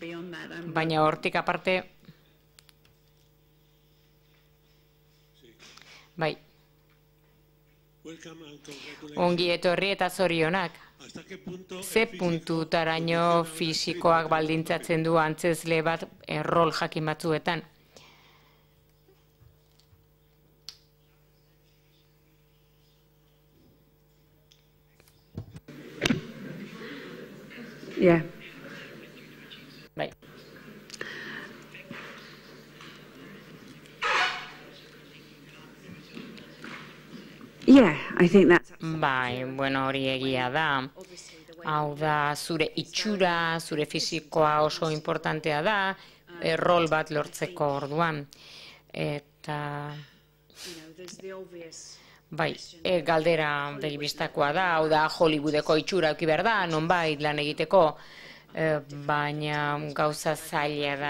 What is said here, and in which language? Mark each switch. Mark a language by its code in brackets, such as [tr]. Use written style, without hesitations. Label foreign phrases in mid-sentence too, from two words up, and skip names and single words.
[eu] Baina hortik aparte... Bai. Ongi etorri eta zorionak. Ze puntutaraino fisikoak baldintzatzen du antzezle bat rol jakin batzuetan? [en] Yeah. [eu] Bai. [en] Yeah, I think that's... [eu] Bai, bueno, hori egia da. Hau da, zure itxura, zure fisikoa oso importantea da, rol bat lortzeko orduan. Eta... Bai, galdera begibistakoa da, hau da Hollywoodeko itxura euki behar da, nonbait lan egiteko, baina gauza zaila da.